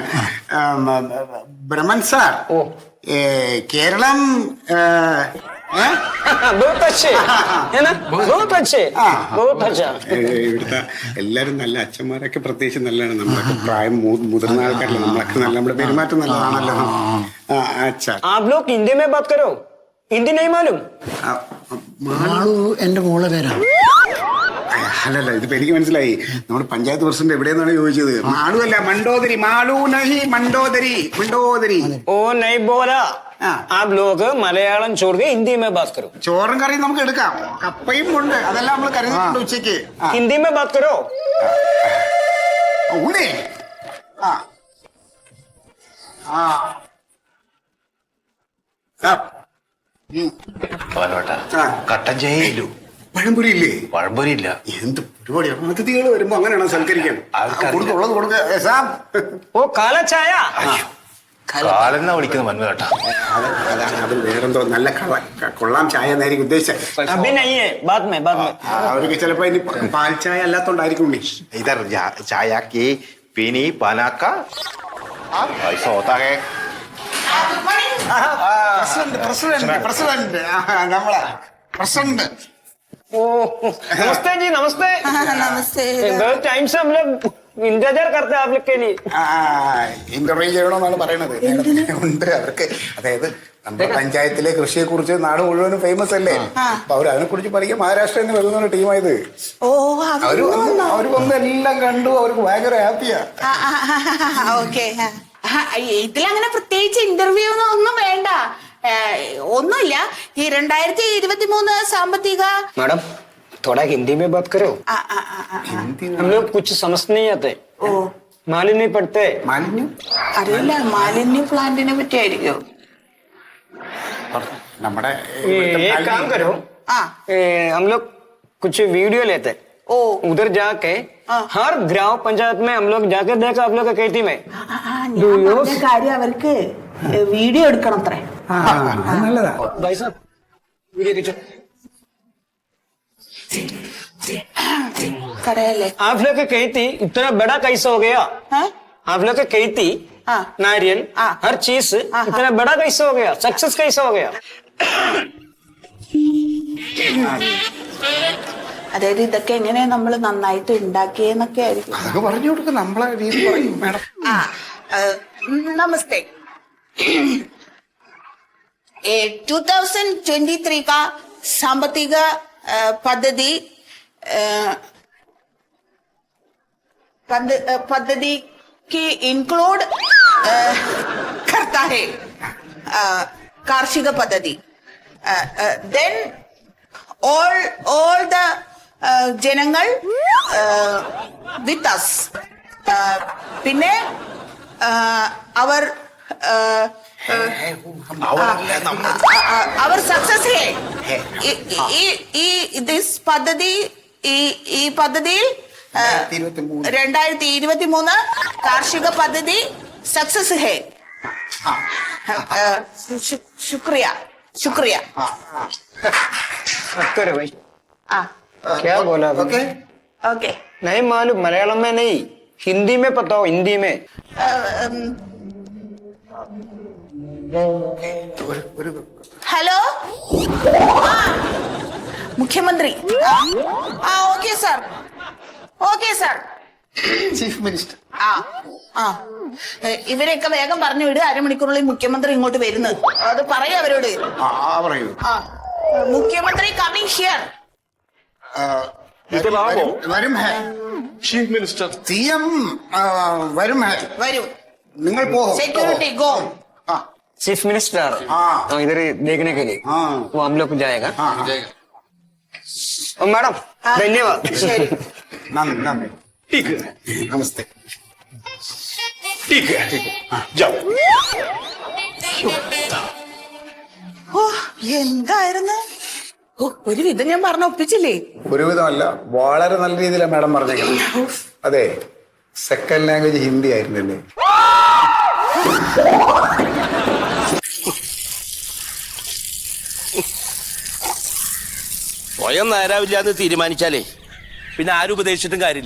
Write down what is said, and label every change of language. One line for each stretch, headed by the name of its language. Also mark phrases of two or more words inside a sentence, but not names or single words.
Malayalam: ബ്രഹ്മൻ സാർ, കേരളം ഇവിടുത്തെ എല്ലാരും നല്ല അച്ഛന്മാരൊക്കെ പ്രത്യേകിച്ച് നല്ലതാണ്. നമ്മളൊക്കെ പ്രായം മുതിർന്ന ആൾക്കാരല്ല, നമ്മളൊക്കെ നല്ല, നമ്മുടെ പെരുമാറ്റം നല്ലതാണല്ലോ. അച്ഛാ,
Hindi: हिंदी नहीं मालूम?
Malayalam: മാളു എന്റെ മോളെ പേരാണ്. അല്ലല്ല, ഇതിപ്പോ എനിക്ക് മനസ്സിലായി. നമ്മുടെ പഞ്ചായത്ത് പ്രസിഡന്റ് എവിടെയെന്നാണ് ചോദിച്ചത്. മാളു അല്ല, മണ്ടോദരി. മാളു നഹി, മണ്ടോദരി. മണ്ടോദരി.
Hindi: ओ नहीं बोला. आप लोग मलयालम छोड़ के हिंदी में बात करो.
Malayalam: ചോറും കറിയും നമുക്ക് എടുക്കാം, കപ്പയും ഉണ്ട്, അതെല്ലാം നമ്മൾ കരുതുന്നുണ്ട് ഉച്ചയ്ക്ക്.
Hindi: हिंदी में बात करो.
Malayalam: ഊണേ കട്ടൻ ചായയില്ലു, പഴംപൊരി ഇല്ലേ? പഴംപൊരി ഇല്ല. എന്ത് പരിപാടി! അതിഥികൾ വരുമ്പോ അങ്ങനെയാണ് സൽക്കരിക്കാൻ. ഉള്ളത് കൊടുക്കുക.
Hindi: ओ काला चाय.
Malayalam: കാലെന്നാ വിളിക്കുന്ന മന്മ കേട്ടാ. അതാണ്, അത് വേറെന്തോ നല്ല കൊള്ളാം ചായ എന്നായിരിക്കും ഉദ്ദേശിച്ചത്.
Hindi: अभी नहीं है, बाद में.
Malayalam: അവർക്ക് ചിലപ്പോ ഇനി പാൽ ചായ അല്ലാത്തോണ്ടായിരിക്കും.
Hindi: इधर चाय की पीनी बनाका ऐसा होता है.
Malayalam: പ്രസിഡന്റ് നമ്മളെ പ്രസിഡന്റ്.
Hindi: ओ नमस्ते जी. नमस्ते. नमस्ते. बहुत टाइम से हम लोग इंतजार करते हैं आप लोग के लिए
Malayalam: ഇന്റർവ്യൂ ചെയ്യണമെന്നാണ് പറയണത്. ഉണ്ട് അവർക്ക്. അതായത് നമ്മുടെ പഞ്ചായത്തിലെ കൃഷിയെ കുറിച്ച് നാട് മുഴുവനും ഫേമസ് അല്ലേ. അപ്പൊ അവർ അതിനെ കുറിച്ച് പഠിക്കാൻ മഹാരാഷ്ട്രയിൽ നിന്ന് വരുന്ന ടീമായത്. ഓ അവര് വന്ന് എല്ലാം കണ്ടു. അവർക്ക് ഭയങ്കര ഹാപ്പിയാ. ഓക്കെ. ഇതിലങ്ങനെ പ്രത്യേകിച്ച് ഇന്റർവ്യൂ ഒന്നും വേണ്ട. ഒന്നുമില്ല. ഈ 2023 സാമ്പത്തിക
Hindi: मैडम थोड़ा हिंदी में बात करो. हम लोग कुछ समझ नहीं आते.
Malayalam: ഓ
Hindi: मालूम नहीं पड़ते.
Malayalam: മാലിന്യം അറിയില്ല. മാലിന്യ പ്ലാന്റിനെ പറ്റിയായിരിക്കും. നമ്മുടെ
Hindi: एक काम करो.
Malayalam: ആ
Hindi: हम लोग कुछ वीडियो लेते.
Malayalam: ഓ
Hindi: उधर जाके हर ग्राम पंचायत में हम लोग जाके देखा आप लोग का खेती में.
Malayalam: ഞാൻ പറഞ്ഞ കാര്യം അവർക്ക് വീഡിയോ എടുക്കണം അത്രേ. നല്ലതാ.
Hindi: भाई साहब वीडियो खींचो.
Malayalam: കടയല്ലേ?
Hindi: आप लोग का खेती इतना बड़ा कैसे हो गया? आप लोग का खेती हाँ। नारियल हाँ। हर चीज इतना बड़ा कैसे हो गया? सक्सेस कैसे हो गया?
Malayalam: അതായത് ഇതൊക്കെ എങ്ങനെ നമ്മൾ നന്നായിട്ട് ഉണ്ടാക്കിയെന്നൊക്കെ ആയിരിക്കും. അതൊക്കെ പറഞ്ഞു കൊടുക്കും. നമ്മളെ രീതി പറയും മാഡം.
Hindi: नमस्ते. 2023 का साമ്പത്തിക पद्धति पद्धति की इंक्लूड करता है कार्षिक पद्धति.
English: देन all the ജനങ്ങൾ with us.
Malayalam: പിന്നെ അവർ അവർ സക്സസ് ഹേ. ദിസ് പദ്ധതി ഈ പദ്ധതിയിൽ 2023 കാർഷിക പദ്ധതി സക്സസ് ഹേ.
Hindi: शुक्रिया शुक्रिया. करो भाई.
Malayalam: ആ
Hindi: क्या बोला? ओके
Malayalam: ഓക്കെ.
Hindi: नहीं मालूम. मलयालम में नहीं, हिंदी में बताओ. हिंदी में
Malayalam: ഹലോ. മുഖ്യമന്ത്രി.
English: okay sir. okay sir. chief minister.
Malayalam: ഇവരെയൊക്കെ വേഗം പറഞ്ഞു വിട്. അരമണിക്കൂറിനുള്ളിൽ മുഖ്യമന്ത്രി ഇങ്ങോട്ട് വരുന്നത്. അത് പറയാ അവരോട്. പറയൂ.
English: മുഖ്യമന്ത്രി coming here.
Malayalam: വരും ഹേ.
English: chief minister
Malayalam: CM വരും ഹേ. വരൂ. നിങ്ങൾ പോകും.
English: security go. chief minister
Hindi: हाँ। इधर देखने के लिए. हाँ। वो हम लोग को जाएगा. हाँ। मैडम धन्यवाद.
Malayalam: ശരി. നന്ദി നന്ദി.
Hindi: ठीक है,
Malayalam: നമസ്തേ.
Hindi: ठीक है, जाओ.
Malayalam: ഓ എന്തായിരുന്നു? ഒരു വിധം ഞാൻ പറഞ്ഞ ഒപ്പിച്ചില്ലേ? ഒരുവിധമല്ല, വളരെ നല്ല രീതിയിലാണ് മാഡം പറഞ്ഞേക്കുന്നത്. അതെ,
English: second language
Malayalam: ഹിന്ദി ആയിരുന്നല്ലേ. സ്വയം നേരാവില്ല എന്ന് തീരുമാനിച്ചാലേ പിന്നെ ആരും ഉപദേശിച്ചിട്ടും കാര്യമില്ല.